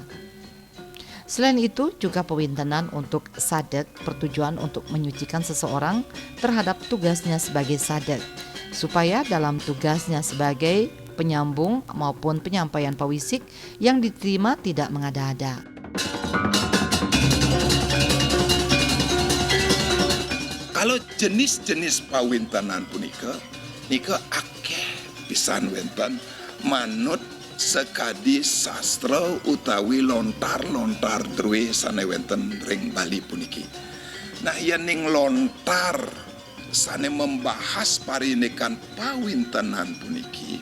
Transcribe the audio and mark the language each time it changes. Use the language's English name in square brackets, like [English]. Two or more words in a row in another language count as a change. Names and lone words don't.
[Indonesian] Selain itu juga pewintenan untuk sadek bertujuan untuk menyucikan seseorang terhadap tugasnya sebagai sadek, supaya dalam tugasnya sebagai penyambung maupun penyampaian pawisik yang diterima tidak mengada-ada. [Balinese] Kalau jenis-jenis pawintenan punika, nika akeh pisan wenten manut sekadi sastra utawi lontar-lontar drwe sane wonten ring Bali puniki. Nah yening lontar sane membahas parinikan pawintenan puniki